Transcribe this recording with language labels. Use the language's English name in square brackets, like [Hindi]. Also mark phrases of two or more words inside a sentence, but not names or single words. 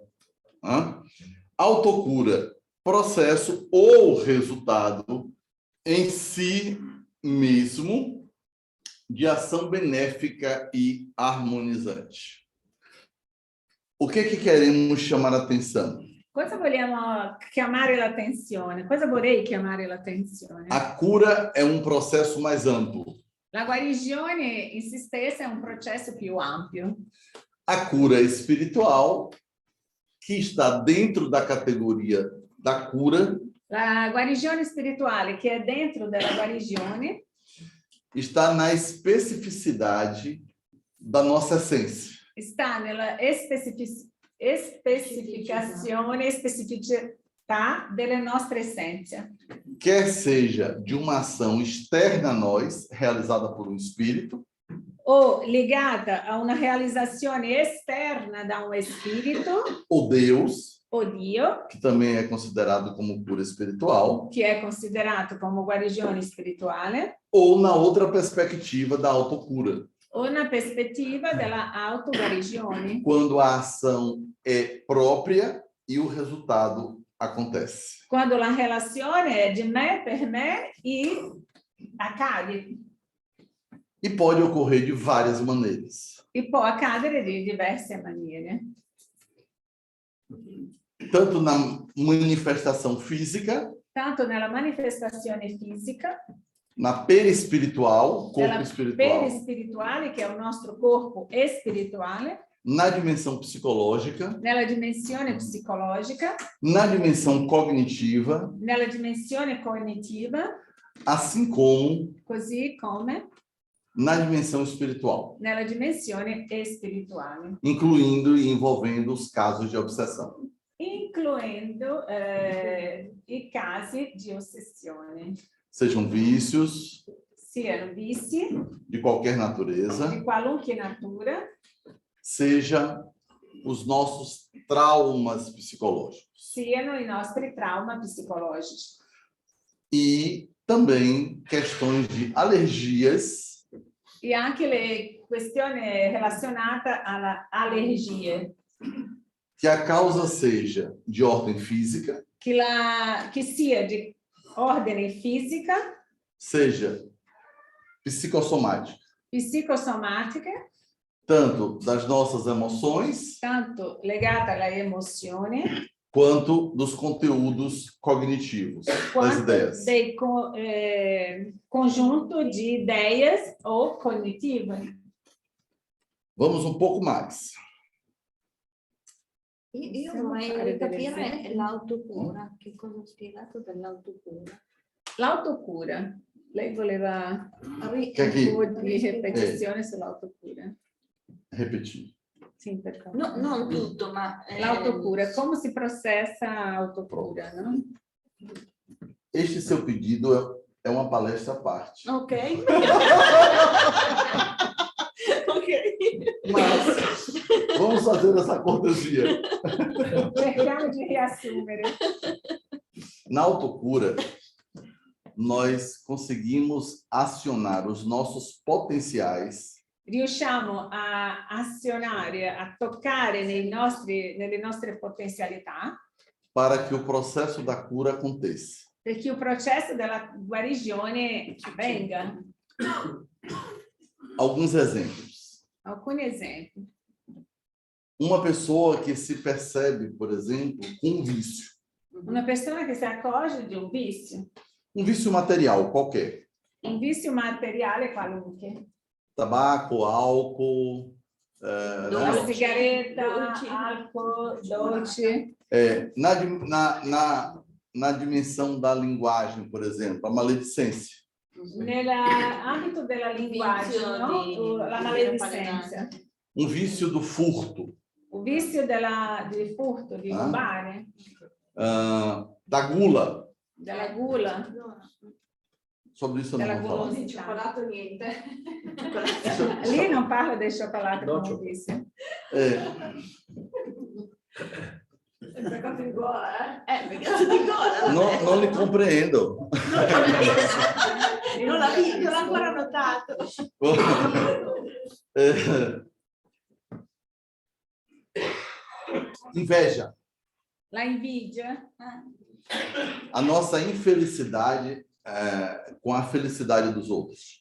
[Portuguese] Autocura, processo ou resultado em si mesmo de ação benéfica e harmonizante. O que queremos chamar a atenção? [Italian] Cosa vogliamo chiamare l'attenzione? Cosa vorrei chiamare l'attenzione? [Portuguese] A cura é um processo mais amplo. [Italian] La guarigione in se stessa è un processo più ampio. [Portuguese] A cura espiritual, que está dentro da categoria da cura, [Italian] La guarigione spirituale, che è dentro della guarigione, [Portuguese] está na especificidade da nossa essência. [Italian] sta nella specificità delle nostre essenze. [Portuguese] Quer seja de uma ação externa a nós, realizada por um espírito, [Italian] O legata a una realizzazione esterna da un spirito, [Portuguese] ou Deus, [Italian] o Dio, [Portuguese] que também é considerado como cura espiritual, [Italian] che è considerato come guarigione spirituale, [Portuguese] ou na outra perspectiva da autocura, [Italian] o una prospettiva della autoguarigione, [Portuguese] quando a ação é própria e o resultado acontece. [Italian] quando la relazione è di me per me e accade. [Portuguese] E pode ocorrer de várias maneiras. [Italian] E può accadere di diverse maniere. [Portuguese] Tanto na manifestação física, [Italian] Tanto nella manifestazione fisica, [Portuguese] na perispiritual, corpo [Italian] nella [Portuguese] espiritual, [Italian] perispirituale, che è il nostro corpo espirituale, [Portuguese] na dimensão psicológica, [Italian] nella dimensione psicologica, [Portuguese] na dimensão cognitiva, [Italian] nella dimensione cognitiva, [Portuguese] assim como [Italian] così come [Portuguese] na dimensão espiritual, [Italian] nella dimensione spirituale, [Portuguese] incluindo e envolvendo os casos de obsessão. [Italian] incluendo i casi di ossessione, [Portuguese] Sejam vícios [Italian] siano vizi [Portuguese] de qualquer natureza, [Italian] di qualunque natura, [Portuguese] seja os nossos traumas psicológicos. [Italian] siano i nostri traumi psicologici. [Portuguese] E também questões de alergias [Italian] E anche le questioni relazionate alle allergie, [Portuguese] que a causa seja de ordem física, [Italian] che sia di ordine fisica, [Portuguese] seja psicossomática, [Italian] psicosomatica, [Portuguese] tanto das nossas emoções [Italian] tanto legata alle emozioni, [Portuguese] quanto dos conteúdos cognitivos, das [Italian] quanto [Portuguese] ideias. [Italian] dei conjunto di idee o cognitive. [Portuguese] Vamos um pouco mais. [Italian] Io Possiamo fare vorrei delle capire esempi? l'autocura, che cosa ha spiegato dell'autocura. L'autocura. Lei voleva Che chi? un po' di ripetizione sull'autocura. [Portuguese] Repetir. [Italian] Sì, per favore. No, non tutto, ma... L'autocura, come si processa autocura, no? [Portuguese] Este seu pedido é uma palestra à parte. Ok. Ok. Mas vamos fazer essa cortesia. [Italian] Cerchiamo di riassumere. [Portuguese] Na autocura, nós conseguimos acionar os nossos potenciais [Italian] Riusciamo a azionare, a toccare nelle nostre potenzialità [Portuguese] para que o processo da cura aconteça. [Italian] perché il processo della guarigione avvenga. [Portuguese] Alguns exemplos. [Italian] Alcuni esempi. [Portuguese] Uma pessoa que se percebe, por exemplo, com um vício. [Italian] Una persona che si accorge di un [Portuguese] Um vício material qualquer. [Italian] vizio materiale qualunque. [Portuguese] Tabaco, álcool, né? [Italian] La sigaretta, Dolci. alcol, dolci. [Portuguese] Na dimensão da linguagem, por exemplo, a maledicência. [Italian] Nell'ambito della linguaggio, Vizio no? di- La di maledicenza. [Portuguese] Um vício do furto, [Italian] Un vizio di furto, di Ah. rubare, [Portuguese] da gula. [Italian] della gula, [Portuguese] Sobre isso eu não [Italian] della [Portuguese] vou falar. [Italian] golosità. Di cioccolato niente. Lì non parlo del cioccolato No, come vizio. Peccato di gola, peccato di gola. [Portuguese] Não lhe compreendo. [Italian] Non l'ho ancora notato. [Portuguese] Inveja. [Italian] La invidia, [Portuguese] A nossa infelicidade com a felicidade dos outros.